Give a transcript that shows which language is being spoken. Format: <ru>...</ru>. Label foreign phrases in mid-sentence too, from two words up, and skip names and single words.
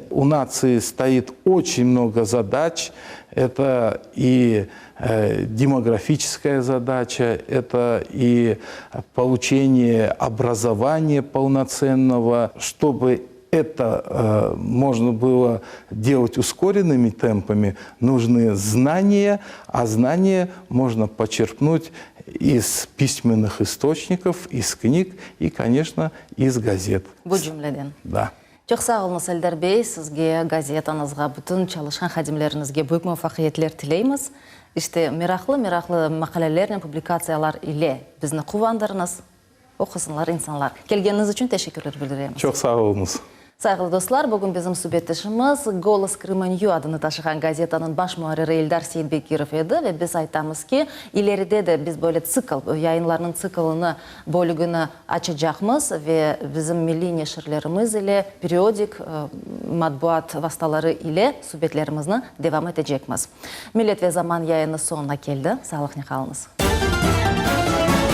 <ru>У нации стоит очень много задач, это и демографическая задача, это и получение образования полноценного, чтобы это можно было делать ускоренными темпами, нужны знания, а знания можно почерпнуть из письменных источников, из книг и, конечно, из газет.</ru> <crh>Bu cümleden. Да. Çok sağ olunuz Eldar Bey, sizge, gazetanızga, bütün çalışkan hadimlerinizge büyük muvaffaqiyetler tileymiz. İşte meraklı makalelerle, publikatsiyalar ile bizni quvandırınız, okusunlar insanlar. Gelgeniniz için teşekkürler bildireyim. Çok sağ olunuz. Sayılı dostlar, bugün bizim sübetişimiz Голос Крыманью adını taşıyan gazetanın baş muharriri Eldar Seyitbekirov edi ve biz aytamız ki ileride de biz böyle yayınlarının циклını, bölümünü açacağımız ve bizim milli neşirlerimiz ile periodik matbuat vasıtaları ile sübetlerimizi devam edeceğimiz. Millet ve Zaman yayını sonuna geldi. Sağlıklı kalınız.</crh>